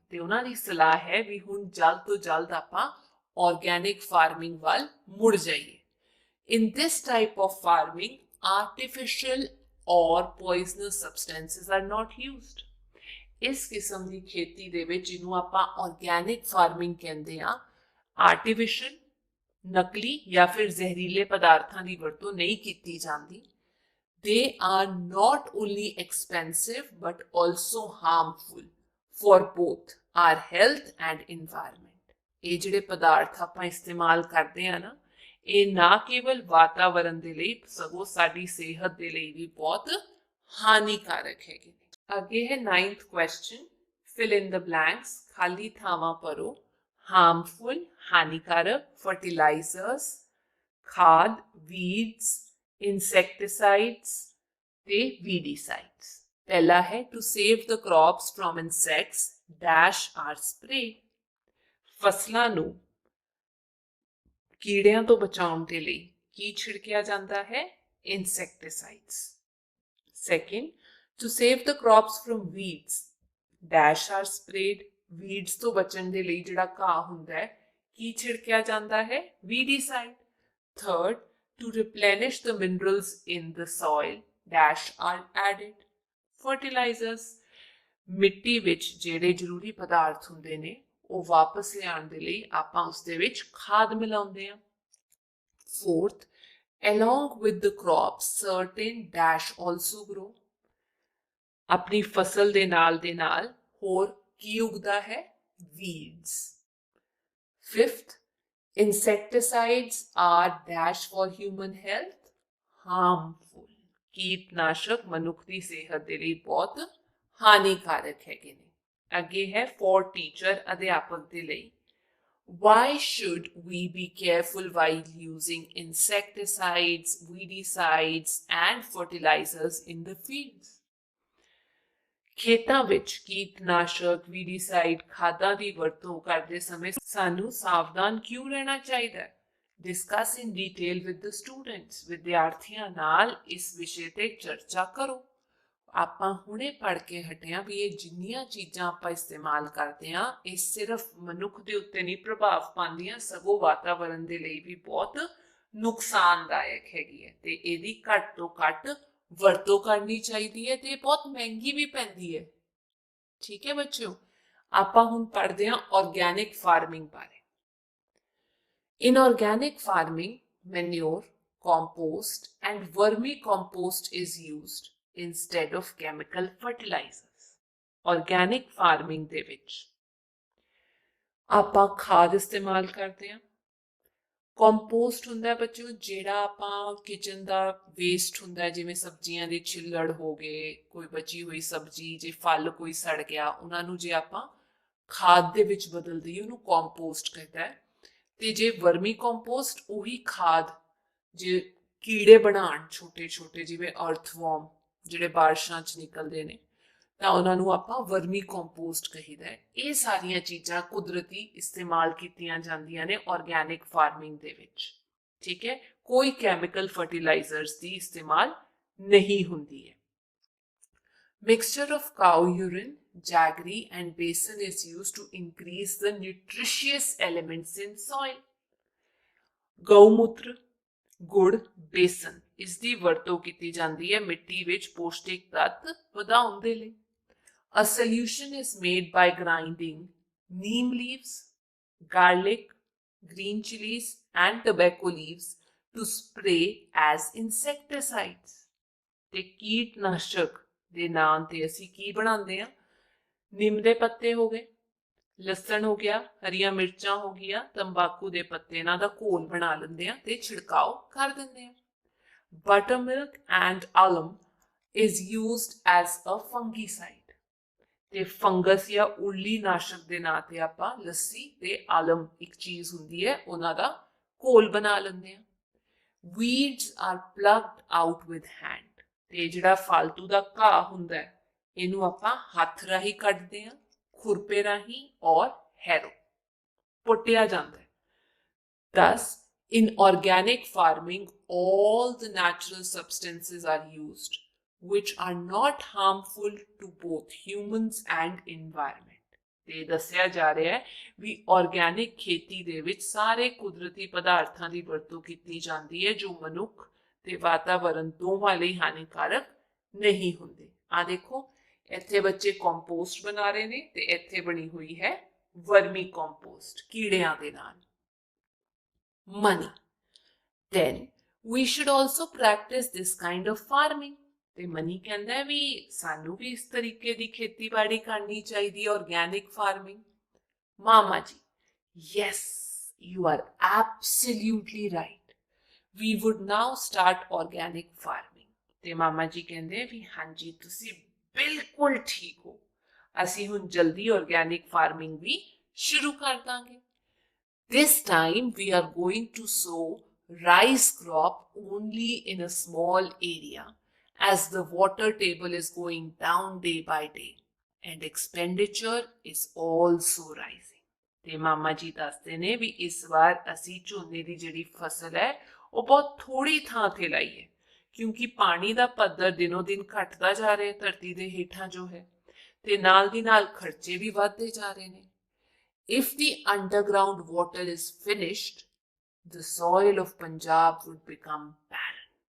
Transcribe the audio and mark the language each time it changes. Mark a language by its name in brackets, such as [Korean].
[Punjabi] ਤੇ ਉਹਨਾਂ ਦੀ ਸਲਾਹ ਹੈ ਵੀ ਹੁਣ ਜਲਦ ਤੋਂ ਜਲਦ ਆਪਾਂ organic farming ਵੱਲ ਮੁੜ ਜਾਈਏ. [English] In this type of farming, artificial or poisonous substances are not used. [Punjabi] ਇਸ ਕਿਸਮ ਦੀ ਖੇਤੀ ਦੇ ਵਿੱਚ ਜਿਹਨੂੰ ਆਪਾਂ organic farming ਕਹਿੰਦੇ ਆ artificial ਨਕਲੀ ਜਾਂ ਫਿਰ ਜ਼ਹਿਰੀਲੇ ਪਦਾਰਥਾਂ ਦੀ ਵਰਤੋਂ ਨਹੀਂ ਕੀਤੀ ਜਾਂਦੀ. [English] They are not only expensive but also harmful for both our health and environment. [Punjabi] ਇਹ ਜਿਹੜੇ ਪਦਾਰਥ ਆਪਾਂ ਇਸਤੇਮਾਲ ਕਰਦੇ ਆ ਨਾ ਇਹ ਨਾ ਕੇਵਲ ਵਾਤਾਵਰਣ ਦੇ ਲਈ ਸਗੋਂ ਸਾਡੀ ਸਿਹਤ ਦੇ ਲਈ ਵੀ ਬਹੁਤ ਹਾਨੀਕਾਰਕ ਹੈਗੇ. ਅੱਗੇ ਹੈ [English] 9th question, fill in the blanks. [Punjabi] ਖਾਲੀ ਥਾਵਾਂ ਭਰੋ. [English] harmful ਹਾਨੀਕਾਰਕ, fertilizers ਖਾਦ, weeds insecticides ਤੇ weedicides. [Punjabi] ਪਹਿਲਾ ਹੈ [English] to save the crops from insects dash are sprayed. [Punjabi] ਫਸਲਾਂ ਨੂੰ ਕੀੜਿਆਂ ਤੋਂ ਬਚਾਉਣ ਦੇ ਲਈ ਕੀ ਛਿੜਕਿਆ ਜਾਂਦਾ ਹੈ? [English] insecticides. Second, to save the crops from weeds dash are sprayed. [Punjabi] weeds ਤੋਂ ਬਚਣ ਦੇ ਲਈ ਜਿਹੜਾ ਘਾਹ ਹੁੰਦਾ ਹੈ ਕੀ ਛਿੜਕਿਆ ਜਾਂਦਾ ਹੈ? [English] weedicide. Third, to replenish the minerals in the soil dash are added. [Punjabi] fertilizers ਮਿੱਟੀ ਵਿੱਚ ਜਿਹੜੇ ਜ਼ਰੂਰੀ ਪਦਾਰਥ ਹੁੰਦੇ ਨੇ ਉਹ ਵਾਪਸ ਲਿਆਉਣ ਦੇ ਲਈ ਆਪਾਂ ਉਸ ਦੇ ਵਿੱਚ ਖਾਦ ਮਿਲਾਉਂਦੇ ਹਾਂ। [English] Fourth, along with the crops, certain dash also grow. [Punjabi] ਆਪਣੀ ਫਸਲ ਦੇ ਨਾਲ ਹੋਰ ਕੀ ਉਗਦਾ ਹੈ? Weeds. [English] Fifth, insecticides are dash for human health, harmful. [Punjabi] ਕੀਟਨਾਸ਼ਕ ਮਨੁੱਖ ਦੀ ਸਿਹਤ ਦੇ ਲਈ ਬਹੁਤ ਹਾਨੀਕਾਰਕ ਹੈਗੇ ਨੇ। ਅੱਗੇ ਹੈ [English] for teacher, [Punjabi] ਅਧਿਆਪਕ ਦੇ ਲਈ। [English] Why should we be careful while using insecticides, weedicides and fertilizers in the fields? [Punjabi] ਖੇਤਾਂ ਵਿੱਚ ਕੀਟਨਾਸ਼ਕ, ਵੀਡੀਸਾਈਡ, ਖਾਦਾਂ ਦੀ ਵਰਤੋਂ ਕਰਦੇ ਸਮੇਂ ਸਾਨੂੰ ਸਾਵਧਾਨ ਕਿਉਂ ਰਹਿਣਾ ਚਾਹੀਦਾ ਹੈ? [English] Discuss in detail with the students. [Punjabi] ਵਿਦਿਆਰਥੀਆਂ ਨਾਲ ਇਸ ਵਿਸ਼ੇ ਤੇ ਚਰਚਾ ਕਰੋ। ਆਪਾਂ ਹੁਣੇ ਪੜ੍ਹ ਕੇ ਹਟਿਆ ਵੀ ਇਹ ਜਿੰਨੀਆਂ ਚੀਜ਼ਾਂ ਆਪਾਂ ਇਸਤੇਮਾਲ ਕਰਦੇ ਹਾਂ ਇਹ ਸਿਰਫ ਮਨੁੱਖ ਦੇ ਉੱਤੇ ਨਹੀਂ ਪ੍ਰਭਾਵ ਪਾਉਂਦੀਆਂ, ਸਗੋਂ ਵਾਤਾਵਰਣ ਦੇ ਲਈ ਵੀ ਬਹੁਤ ਨੁਕਸਾਨਦਾਇਕ ਹੈਗੀ ਹੈ ਤੇ ਇਹਦੀ ਘੱਟ ਤੋਂ ਘੱਟ ਵਰਤੋਂ ਕਰਨੀ ਚਾਹੀਦੀ ਹੈ ਤੇ ਬਹੁਤ ਮਹਿੰਗੀ ਵੀ ਪੈਂਦੀ ਹੈ। ਠੀਕ ਹੈ ਬੱਚਿਓ, ਆਪਾਂ ਹੁਣ ਪੜ੍ਹਦੇ ਹਾਂ ਆਰਗੈਨਿਕ ਫਾਰਮਿੰਗ ਬਾਰੇ। [English] In organic farming, manure, compost and vermicompost is used instead of chemical fertilizers. [Punjabi] Organic farming ਦੇ ਵਿੱਚ ਆਪਾਂ ਖਾਦ ਇਸਤੇਮਾਲ ਕਰਦੇ ਹਾਂ। ਕੰਪੋਸਟ ਹੁੰਦਾ ਬੱਚਿਓ ਜਿਹੜਾ ਆਪਾਂ ਕਿਚਨ ਦਾ ਵੇਸਟ ਹੁੰਦਾ, ਜਿਵੇਂ ਸਬਜ਼ੀਆਂ ਦੇ ਛਿੱਲੜ ਹੋ ਗਏ, ਕੋਈ ਬਚੀ ਹੋਈ ਸਬਜ਼ੀ, ਜੇ ਫਲ ਕੋਈ ਸੜ ਗਿਆ, ਉਹਨਾਂ ਨੂੰ ਜੇ ਆਪਾਂ ਖਾਦ ਦੇ ਵਿੱਚ ਬਦਲ ਦਈਏ ਉਹਨੂੰ ਕੰਪੋਸਟ ਕਹਿੰਦਾ ਹੈ। ਤੇ ਜੇ ਵਰਮੀ ਕੰਪੋਸਟ ਉਹੀ ਖਾਦ ਜੇ ਕੀੜੇ ਬਣਾਉਣ ਛੋਟੇ ਛੋਟੇ ਜਿਵੇਂ ਅਰਥਵਰਮ ਜਿਹੜੇ ਬਾਰਿਸ਼ਾਂ 'ਚ ਨਿਕਲਦੇ ਨੇ ਤਾਂ ਉਹਨਾਂ ਨੂੰ ਆਪਾਂ ਵਰਮੀ ਕੰਪੋਸਟ ਕਹੀਦਾ ਹੈ। ਇਹ ਸਾਰੀਆਂ ਚੀਜ਼ਾਂ ਕੁਦਰਤੀ ਇਸਤੇਮਾਲ ਕੀਤੀਆਂ ਜਾਂਦੀਆਂ ਨੇ ਆਰਗੈਨਿਕ ਫਾਰਮਿੰਗ ਦੇ ਵਿੱਚ। ਠੀਕ ਹੈ, ਕੋਈ ਕੈਮੀਕਲ ਫਰਟੀਲਾਈਜ਼ਰਸ ਦੀ ਇਸਤੇਮਾਲ ਨਹੀਂ ਹੁੰਦੀ ਹੈ। [English] Mixture of cow urine, jaggery and besan is used to increase the nutritious elements in soil. [Punjabi] ਗਊਮੂਤਰ, ਗੁੜ, ਬੇਸਨ ਇਸ ਦੀ ਵਰਤੋਂ ਕੀਤੀ ਜਾਂਦੀ ਹੈ ਮਿੱਟੀ ਵਿੱਚ ਪੌਸ਼ਟਿਕ ਤੱਤ ਵਧਾਉਣ ਦੇ ਲਈ। [English] A solution is made by grinding neem leaves, garlic, green chilies and tobacco leaves to spray as insecticides. [Punjabi] ਤੇ ਕੀਟਨਾਸ਼ਕ ਦੇ ਨਾਮ ਤੇ ਅਸੀਂ ਕੀ ਬਣਾਉਂਦੇ ਹਾਂ? ਨਿੰਮ ਦੇ ਪੱਤੇ ਹੋ ਗਏ, ਲਸਣ ਹੋ ਗਿਆ, ਹਰੀਆਂ ਮਿਰਚਾਂ ਹੋ ਗਈਆਂ, ਤੰਬਾਕੂ ਦੇ ਪੱਤੇ, ਇਹਨਾਂ ਦਾ ਘੋਲ ਬਣਾ ਲੈਂਦੇ ਆ ਤੇ ਛਿੜਕਾਓ ਕਰ ਦਿੰਦੇ ਆ। [English] Buttermilk and alum is used as a fungicide. [Punjabi] ਤੇ ਫੰਗਸ ਜਾਂ ਉੱਲੀ ਨਾਸ਼ਕ ਦੇ ਨਾਂ ਤੇ ਆਪਾਂ ਲੱਸੀ ਤੇ ਆਲਮ ਇੱਕ ਚੀਜ਼ ਹੁੰਦੀ ਹੈ ਉਹਨਾਂ ਦਾ ਘੋਲ ਬਣਾ ਲੈਂਦੇ ਆ। [English] Weeds are plucked out with hand. [Punjabi] ਤੇ ਜਿਹੜਾ ਫਾਲਤੂ ਦਾ ਘਾਹ ਹੁੰਦਾ ਹੈ ਇਹਨੂੰ ਆਪਾਂ ਹੱਥ ਰਾਹੀਂ ਕੱਢਦੇ ਆ, ਖੁਰਪੇ ਰਾਹੀਂ ਔਰ ਹੈਰੋ ਪੁੱਟਿਆ ਜਾਂਦਾ ਹੈ। [English] Thus, in organic farming, all the natural substances are used which are not harmful to both humans and environment. [Punjabi] ਤੇ ਦੱਸਿਆ ਜਾ ਰਿਹਾ ਹੈ ਵੀ ਆਰਗੈਨਿਕ ਖੇਤੀ ਦੇ ਵਿੱਚ ਸਾਰੇ ਕੁਦਰਤੀ ਪਦਾਰਥਾਂ ਦੀ ਵਰਤੋਂ ਕੀਤੀ ਜਾਂਦੀ ਹੈ ਜੋ ਮਨੁੱਖ ਤੇ ਵਾਤਾਵਰਣ ਦੋਵਾਂ ਲਈ ਹਾਨੀਕਾਰਕ ਨਹੀਂ ਹੁੰਦੇ। ਆ ਦੇਖੋ ਇੱਥੇ ਬੱਚੇ ਕੰਪੋਸਟ ਬਣਾ ਰਹੇ ਨੇ ਤੇ ਇੱਥੇ ਬਣੀ ਹੋਈ ਹੈ ਵਰਮੀ ਕੰਪੋਸਟ ਕੀੜਿਆਂ ਦੇ ਨਾਲ। [English] Money. Then we should also practice this kind of farming. [Punjabi] ਤੇ ਮਨੀ ਕਹਿੰਦਾ ਹੈ ਵੀ ਸਾਨੂੰ ਵੀ ਇਸ ਤਰੀਕੇ ਦੀ ਖੇਤੀਬਾੜੀ ਕਰਨੀ ਚਾਹੀਦੀ ਹੈ, ਆਰਗੈਨਿਕ ਫਾਰਮਿੰਗ। [English] ਮਾਮਾ ਜੀ, yes, you are absolutely right. We would now start organic farming. [Punjabi] ਤੇ ਮਾਮਾ ਜੀ ਕਹਿੰਦੇ ਵੀ ਹਾਂਜੀ ਤੁਸੀਂ ਬਿਲਕੁਲ ਠੀਕ ਹੋ, ਅਸੀਂ ਹੁਣ ਜਲਦੀ ਆਰਗੈਨਿਕ ਫਾਰਮਿੰਗ ਵੀ ਸ਼ੁਰੂ ਕਰ ਦਾਂਗੇ। [English] This time we are going to sow rice crop only in a small area as the water table is going down day by day and expenditure is also rising. [Punjabi] ਤੇ ਮਾਮਾ ਜੀ ਦੱਸਦੇ ਨੇ ਵੀ ਇਸ ਵਾਰ ਅਸੀਂ ਝੋਨੇ ਦੀ ਜਿਹੜੀ ਫਸਲ ਹੈ ਉਹ ਬਹੁਤ ਥੋੜੀ ਥਾਂ ਤੇ ਲਾਈ ਹੈ ਕਿਉਂਕਿ ਪਾਣੀ ਦਾ ਪੱਧਰ ਦਿਨੋਂ ਦਿਨ ਘਟਦਾ ਜਾ ਰਿਹਾ ਧਰਤੀ ਦੇ ਹੇਠਾਂ ਜੋ ਹੈ ਤੇ ਨਾਲ ਦੀ ਨਾਲ ਖਰਚੇ ਵੀ ਵੱਧਦੇ ਜਾ ਰਹੇ ਨੇ। [English] If the underground water is finished, the soil of Punjab would become barren.